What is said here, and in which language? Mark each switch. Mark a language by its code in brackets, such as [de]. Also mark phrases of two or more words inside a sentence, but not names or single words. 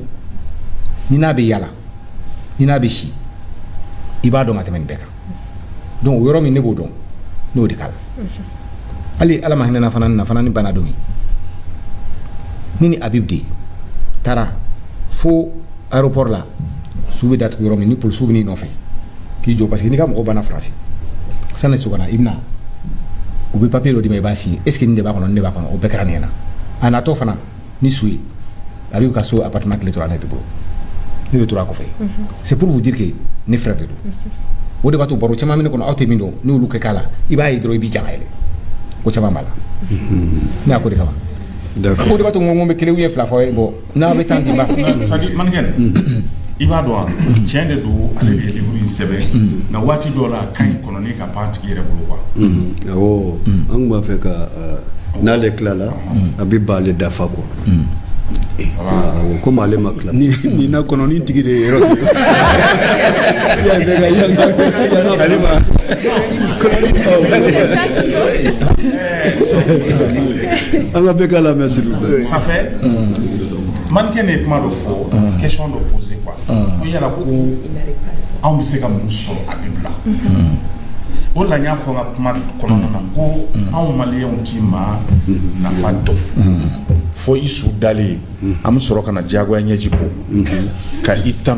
[bm] ni n'a bɛ yala ni n'a bɛ si i b'a dɔn ka tɛmɛ nin bɛɛ kan donc o yɔrɔ min ne b'o dɔn n'o de k'a la hali ala ma hinɛ fana ni bana don min ni Habib de taara fo aéroport la su bɛ datugu yɔrɔ min ni polisiw bɛ n'i nɔfɛ k'i jɔ [fr] parce que [bm] n'i ka mɔgɔ banna Faransi sanni so kana i bɛna u bɛ papier dɔ d'i ma i b'a signer [fr] est ce que [bm] nin de b'a kɔnɔ nin de b'a kɔnɔ o bɛɛ kɛra nin ɲɛna a natɔ fana ni su ye Habib ka so appartement tile tora ne de bolo ne bɛ tora a kɔfɛ [fr] c'est pour vous dire que [bm] ne frère de don o de b'a to baro caman bɛ ne kɔnɔ aw tɛ min dɔn ni olu kɛ k'a la i b'a ye dɔrɔn i b'i jan ka yɛlɛ ko caman b'a la ne y'a ko de kama o de b'a to n ko n bɛ kelen [fr] ou bien [bm] fila fɔ ye bon n'a bɛ temps di ma [fr] c'est-à-dire [bm] manikɛne i b'a dɔn wa tiɲɛ de don ale de ye livre in sɛbɛn nka waati dɔw la a ka ɲi kɔnɔ ni ka pan tigi yɛrɛ bolo quoi awɔ an tun b'a fɛ ka n'ale tilala a bɛ b'ale dafa quoi komi ale ma tila ni na kɔnɔ ni tigi de ye yɔrɔ sigi an ka bɛɛ k'a lamɛn [fr] s'il vous plaît. ça fait [bm] manikɛne ye kuma dɔ fɔ question dɔ posé quoi ko yala ko anw bɛ se ka mun sɔrɔ Habib la o la n y'a fɔ n ka kuma kɔnɔna na ko anw maliyɛnw ti maa nafa dɔn fo i su dalen an bɛ sɔrɔ ka na diyagoya ɲɛji bɔ ka i tanu